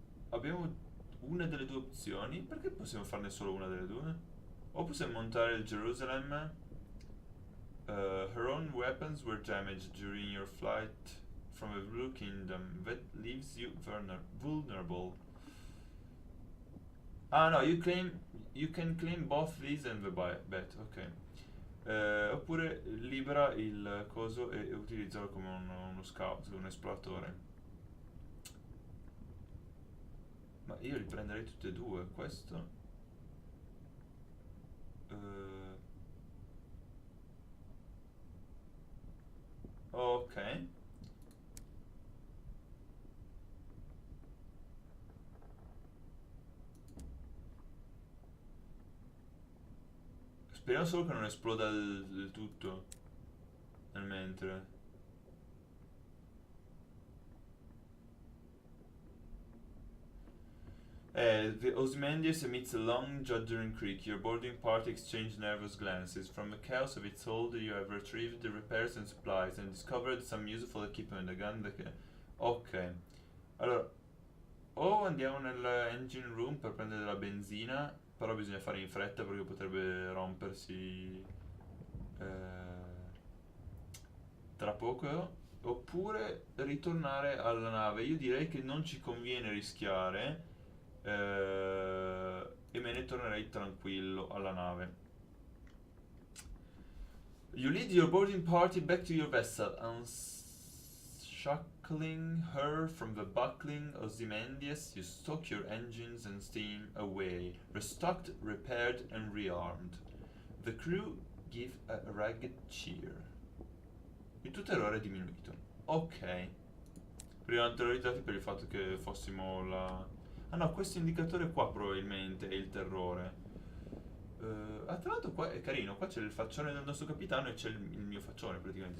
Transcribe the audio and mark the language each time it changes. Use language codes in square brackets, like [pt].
[it] Abbiamo una delle due opzioni. Perché possiamo farne solo una delle due? O possiamo montare il Jerusalem. [en] Her own weapons were damaged during your flight from the Blue Kingdom. That leaves you vulnerable. Ah no, you can claim both these and the bet, ok. [it] Oppure libera il coso e utilizzalo come uno scout, un esploratore. Ma io li prenderei tutti e due, questo. Ok. Speriamo solo che non esploda il tutto nel mentre. [en] The Ozymandias emits a long, juddering creak. Your boarding party exchange nervous glances. From the chaos of its hold, you have retrieved the repairs and supplies and discovered some useful equipment. A gun that. [it] Ok. Allora, o andiamo nell'engine room per prendere la benzina, però bisogna fare in fretta perché potrebbe rompersi tra poco. Oppure ritornare alla nave. Io direi che non ci conviene rischiare e me ne tornerei tranquillo alla nave. [en] You lead your boarding party back to your vessel, unshackling her from the buckling Ozymandias. You stock your engines and steam away, restocked, repaired, and rearmed. The crew give a ragged cheer. [it] Il tuo terrore è diminuito. Ok. Prima erano terrorizzati per il fatto che fossimo la. Ah no, questo indicatore qua probabilmente è il terrore. Tra l'altro qua è carino, qua c'è il faccione del nostro capitano e c'è il mio faccione praticamente.